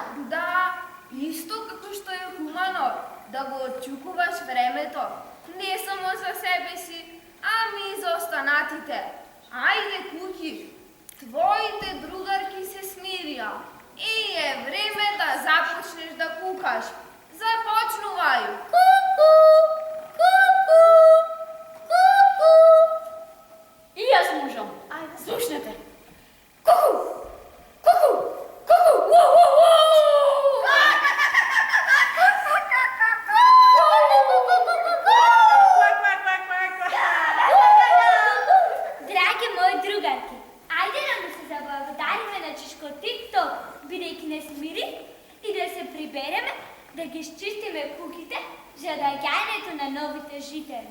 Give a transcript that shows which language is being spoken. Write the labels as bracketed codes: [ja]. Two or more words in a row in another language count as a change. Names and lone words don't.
[mk] Да, исто како што е хумано да го отчукуваш времето, не само за себе си, ами и за останатите. Ајде, куки, твоите другарки се смирија и е време да започнеш да кукаш. Започнувај! Ку-ку, ку-ку, ку-ку. И јас можам. Слушнете. Ку-ку, ку-ку, ку-ку, уу-уу-уу! Драги мои другарки, ајде да му се заблагодариме на Чишко TikTok, бидејќи не смири, и да се прибереме да ги изчистиме куките за раѓањето на новите жители.